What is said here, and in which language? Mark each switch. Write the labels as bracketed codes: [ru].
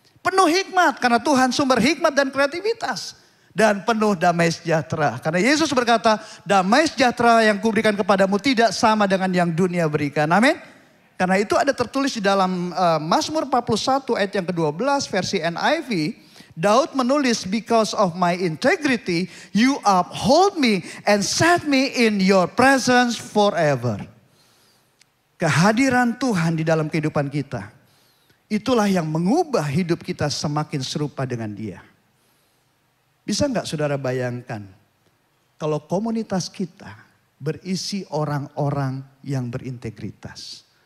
[id] Penuh hikmat, karena Tuhan sumber hikmat dan kreativitas. Dan penuh damai sejahtera. Karena Yesus berkata, damai sejahtera yang kuberikan kepadamu tidak sama dengan yang dunia berikan. Amin. Karena itu ada tertulis di dalam Mazmur 41 ayat yang ke-12 versi NIV. Daud menulis, [en] because of my integrity, you uphold me and set me in your presence forever. [id] Kehadiran Tuhan di dalam kehidupan kita. Itulah yang mengubah hidup kita semakin serupa dengan Dia. Bisa nggak saudara bayangkan kalau komunitas kita berisi orang-orang yang berintegritas.